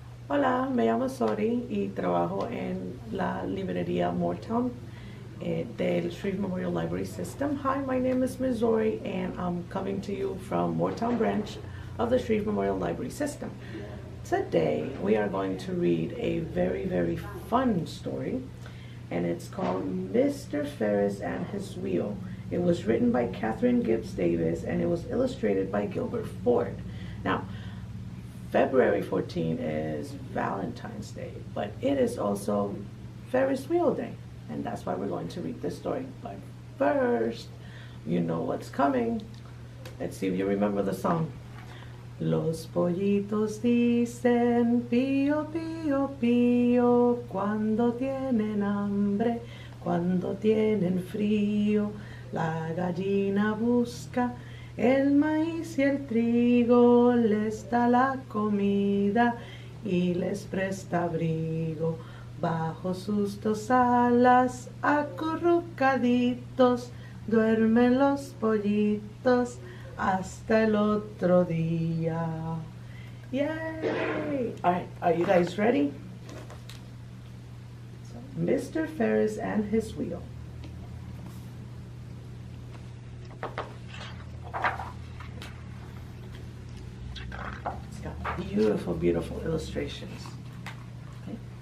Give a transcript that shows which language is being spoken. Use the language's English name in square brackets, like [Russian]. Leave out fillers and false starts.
[Spanish] Hola, me llamo Zori y trabajo en la librería Mooretown del Shreve Memorial Library System. [English] Hi, my name is Ms. Zori and I'm coming to you from Mooretown Branch of the Shreve Memorial Library System. Today we are going to read a very fun story, and it's called Mr. Ferris and His Wheel. It was written by Catherine Gibbs Davis and it was illustrated by Gilbert Ford. Now, February 14 is Valentine's Day, but it is also Ferris Wheel Day, and that's why we're going to read this story. But first, you know what's coming. Let's see if you remember the song. [Spanish] Los pollitos dicen pío, pío, pío, cuando tienen hambre, cuando tienen frío. La gallina busca el maíz y el trigo, les da la comida y les presta abrigo. Bajo sus dos alas, acurrucaditos, duermen los pollitos hasta el otro día. Yay! [English] All right, are you guys ready? So, Mr. Ferris and His Wheel. It's got beautiful illustrations. Okay.